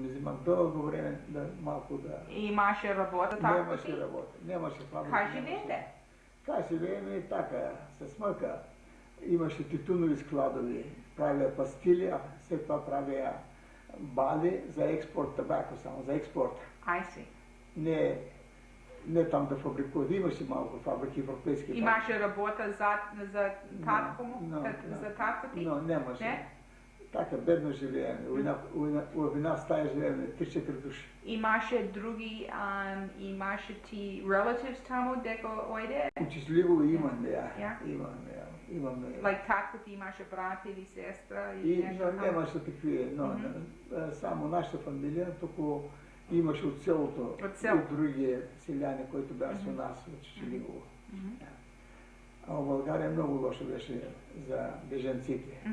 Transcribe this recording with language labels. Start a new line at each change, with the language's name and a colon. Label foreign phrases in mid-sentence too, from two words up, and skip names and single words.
Bulgarian: Не взима дълго време да малко да... Имаше работа там? Нямаше работа. Нямаше фабрика. Как живеете? Как живеем и така, с мъка. Имаше тютюнови складови. Правя пастили, а след това правя бали за експорт, табако само, за експорт.
English: I see.
Bulgarian: Не там да фабрикуват. Имаше малко фабрики европейски. Имаше работа за татко му? За татко ти? Нямаше. Така бедно живеем. В една стая живеем 3-4 души. Имаше други, имаше ти relatives тамо, дека ойде? Чучуligovo имаме, имаме. Like татко ти имаше брат или сестра? Нямаше такива, само нашата фамилия, тук имаше от селото и други селяни, които бяха с нас от Chuchuligovo. А в България много лошо беше за бежанците.